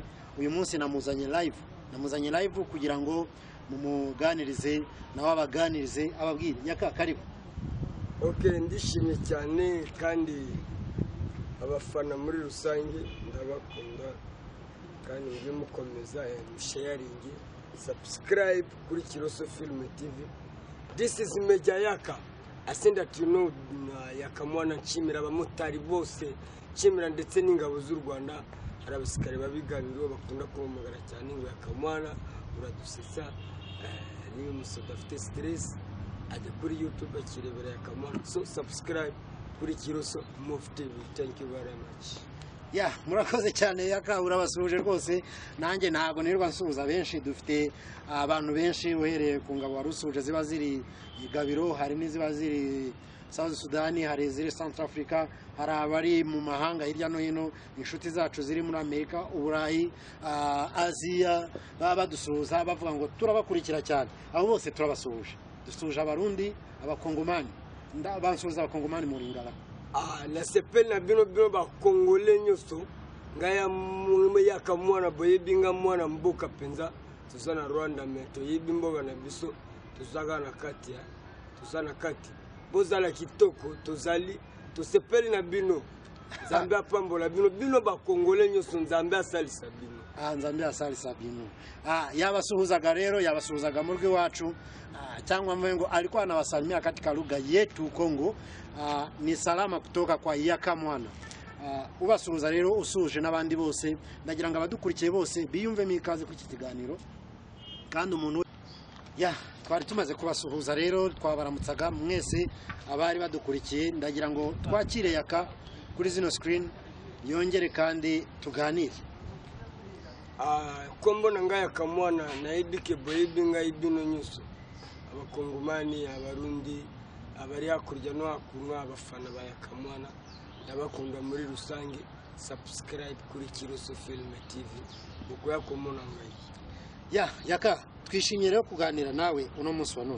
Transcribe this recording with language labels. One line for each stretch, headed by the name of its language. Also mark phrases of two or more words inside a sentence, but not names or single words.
Kinyarwanda: Uyu munsi namuzanye live kugira ngo mumuganirize nawe abaganirize ababwire. Yaka karibu. Okay, ndishimye cyane kandi abafana muri rusange ndabakunda kandi mujye mukomeza
English: sharing, subscribe
Kinyarwanda: kuri Kiroso Film TV.
English: This is Major Yaka. I think that you know Yakamwana
Kinyarwanda: Nshimira abamotari bose, Nshimira ndetse n'ingabo z'u Rwanda. Hari abasikare babiganiro bakunda kumugara cyane ngo Yakamwana uradusetsa, niyo musoda afite stress ajya kuri YouTube akirebera Yakamwana.
English: So subscribe
Kinyarwanda: kuri Kiroso TV.
English: Thank you very much.
Kinyarwanda: Ya murakoze cyane Yaka, urabasuje rwose. Nanjye ntago nirwa nsuhuza benshi, dufite abantu benshi uhereye ku ngabo warusuje ziba ziri Gabiro, hari n'iziba ziri South Sudan, hari ziri Central Africa, hari abari mu mahanga hirya no hino, inshuti zacu ziri muri Amerika, Uburayi, Aziya, baba dusuhuza bavuga ngo turabakurikira cyane. Abo bose turabasuhuje. Dusuhuje abarundi, abakongomani. Bansuhuza abakongomani muri ngara.
Lingala: Na sepel na bino ba Kongole nyoso ngaya mu Yakamwana boyebi nga mwana mboka penza tuzana Rwanda meto yibi mboga na biso tuzaga na kati ya tuzana kati bozala kitoko tozali to sepel na bino Nzambe apambola bino ba Kongole nyoso Nzambe asalisa bino. Nzambe asalisa bino.
Kinyarwanda: Yabasuhuzaga rero, yabasuhuzaga muri wacu, cyangwa mwengo
Swahili: alikuwa anawasalimia katika lugha yetu Kongo. Ni salama kutoka kwa Yakamwana.
Kinyarwanda: Ubasuhuza rero usuje n'abandi bose, ndagira ngo abadukurikiye bose biyumve mikaze kuri iki kiganiro. Kandi umuntu twari tumaze kubasuhuza rero, twabaramutsaga mwese abari badukurikiye. Ndagira ngo twakire Yaka kuri zino screen yongere kandi tuganire.
Lingala: Kombona nga Yakamwana na ibike boyebi nga ibino nyuso
Kinyarwanda: abakongomani, abarundi, abari hakurya no hakuno, abafana ba Yakamwana ndabakunda muri rusange. Subscribe kuri Kiroso Film TV uko Yakamwana ngayi. Yaka, twishimiye rero kuganira nawe uno munsi wa none.